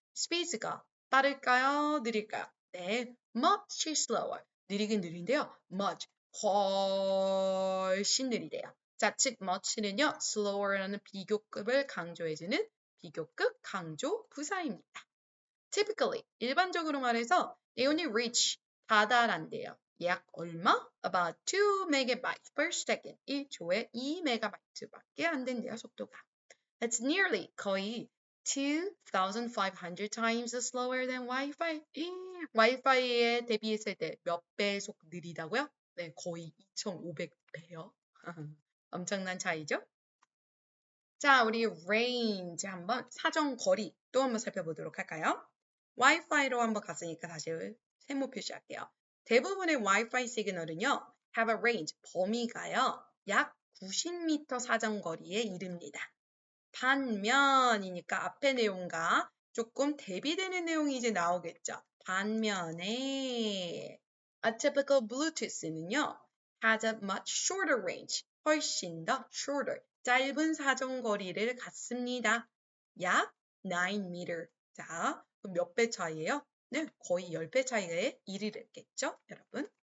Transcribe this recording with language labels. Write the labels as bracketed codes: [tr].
[ko] 스피드가 빠를까요? 느릴까요? 네, [en] much slower, [ko] 느리긴 느린데요. much, 훨씬 느리대요. 자, 즉 much는요, slower라는 비교급을 강조해주는 비교급 강조 부사입니다. [en] Typically, [ko] 일반적으로 말해서 [en] they only reach, [ko] 다다란대요. 약 얼마? [en] About 2 megabytes per second. [ko] 1초에 2 메가바이트밖에 안 된대요, 속도가. [en] That's nearly [ko] 거의 [en] 2,500 times slower than Wi-Fi. [ko] 와이파이에 대비했을 때 몇 배속 느리다고요? 네, 거의 2,500배요. 엄청난 차이죠? 자, 우리 range 한번 사정 거리 또 한번 살펴보도록 할까요? 와이파이로 한번 갔으니까 다시 세모 표시할게요. 대부분의 와이파이 시그널은요, [en] have a range, [ko] 범위가요, 약 90m 사정거리에 이릅니다. 반면이니까 앞의 내용과 조금 대비되는 내용이 이제 나오겠죠. 반면에 [en] a typical Bluetooth는요, has a much shorter range, [ko] 훨씬 더 [en] shorter, [ko] 짧은 사정거리를 갖습니다. 약 9m. 자, 몇 배 차이예요? 네, 거의 10배 차이에 이르겠죠, 여러분?